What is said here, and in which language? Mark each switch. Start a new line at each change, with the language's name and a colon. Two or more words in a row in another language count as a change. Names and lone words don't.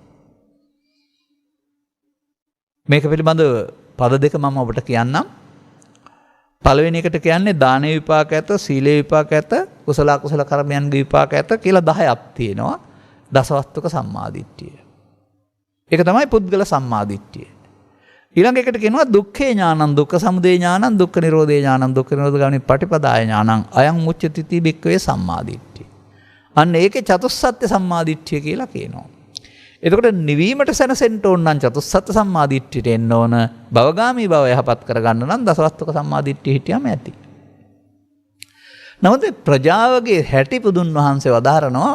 Sinhala: මේක පිළිබඳව පද දෙක මම ඔබට කියන්නම්. පළවෙනි එකට කියන්නේ දානේ විපාක ඇත, සීලේ විපාක ඇත, කුසල අකුසල කර්මයන්ගේ විපාක ඇත කියලා 10ක් තියෙනවා. දසවස්තුක සම්මාදිට්ඨිය. ඒක තමයි පුද්ගල සම්මාදිට්ඨිය. ඊළඟ එකට කියනවා
Pali: දුක්ඛේ ඥානං, දුක්ඛ සමුදය ඥානං, දුක්ඛ නිරෝධේ ඥානං, දුක්ඛ නිරෝධගාමිනී පටිපදාය ඥානං, අයං උච්චති බික්කවේ සම්මාදිට්ඨිය.
Sinhala: අන්න ඒකේ චතුස්සත්‍ය සම්මාදිට්ඨිය කියලා කියනවා. එතකොට නිවීමට සැනසෙන්න ඕන නම් චතුස්සත්‍ය සම්මාදිට්ඨියට එන්න ඕන. භවගාමී භව යහපත් කරගන්න නම් දසවස්තුක සම්මාදිට්ඨිය හිටියම ඇති. නමුත් ප්‍රජාවගේ හැටි පුදුන් වහන්සේ වදාරනවා.